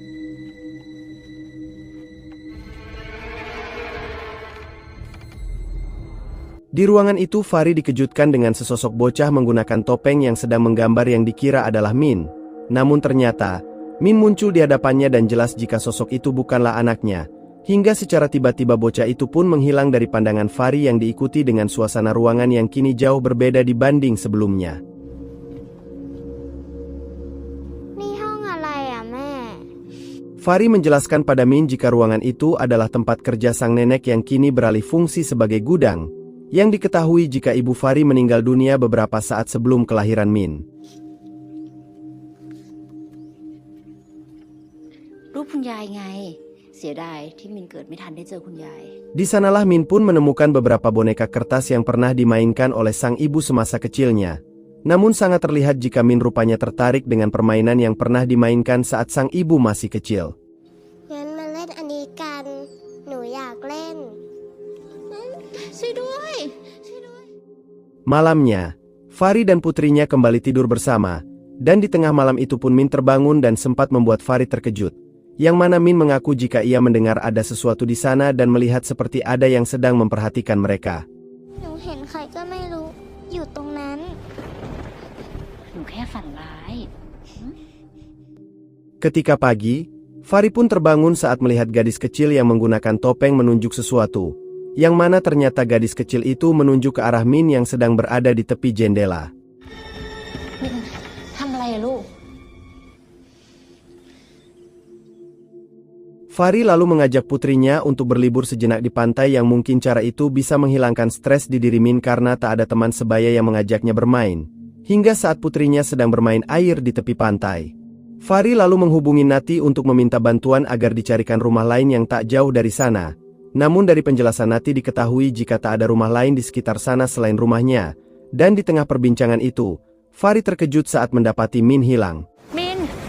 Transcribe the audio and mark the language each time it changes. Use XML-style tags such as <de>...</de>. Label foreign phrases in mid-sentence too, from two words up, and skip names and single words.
<id>Di ruangan itu Fari dikejutkan dengan sesosok bocah menggunakan topeng yang sedang menggambar yang dikira adalah Min. Namun ternyata, Min muncul di hadapannya dan jelas jika sosok itu bukanlah anaknya. Hingga secara tiba-tiba bocah itu pun menghilang dari pandangan Fari yang diikuti dengan suasana ruangan yang kini jauh berbeda dibanding sebelumnya.</id> <th>นี่ห้องอะไรอ่ะแม่</th> <id>Fari menjelaskan pada Min jika ruangan itu adalah tempat kerja sang nenek yang kini beralih fungsi sebagai gudang, yang diketahui jika ibu Fari meninggal dunia beberapa saat sebelum kelahiran Min.</id> <th>รูปคุณยายไงเสียดายที่มินเกิดไม่ทันได้เจอคุณยาย</th> <id>Di sanalah Min pun menemukan beberapa boneka kertas yang pernah dimainkan oleh sang ibu semasa kecilnya. Namun sangat terlihat jika Min rupanya tertarik dengan permainan yang pernah dimainkan saat sang ibu masih kecil.</id> <th>งั้นมาเล่นอันนี้กัน หนูอยากเล่น ช่วยด้วย</th> <id>Malamnya, Fari dan putrinya kembali tidur bersama, dan di tengah malam itu pun Min terbangun dan sempat membuat Fari terkejut. Yang mana Min mengaku jika ia mendengar ada sesuatu di sana dan melihat seperti ada yang sedang memperhatikan mereka.</id> <th>หนูเห็นใครก็ไม่รู้ อยู่ตรงนั้น หนูแค่ฝันร้าย</th> <id>Ketika pagi, Fari pun terbangun saat melihat gadis kecil yang menggunakan topeng menunjuk sesuatu, yang mana ternyata gadis kecil itu menunjuk ke arah Min yang sedang berada di tepi jendela.</id> <th>มินทำอะไรอะลูก</th> <id>Fari lalu mengajak putrinya untuk berlibur sejenak di pantai yang mungkin cara itu bisa menghilangkan stres di diri Min karena tak ada teman sebaya yang mengajaknya bermain. Hingga saat putrinya sedang bermain air di tepi pantai, Fari lalu menghubungi Nati untuk meminta bantuan agar dicarikan rumah lain yang tak jauh dari sana. Namun dari penjelasan Nati diketahui jika tak ada rumah lain di sekitar sana selain rumahnya. Dan di tengah perbincangan itu, Fari terkejut saat mendapati Min hilang.</id> <th>มิน</th>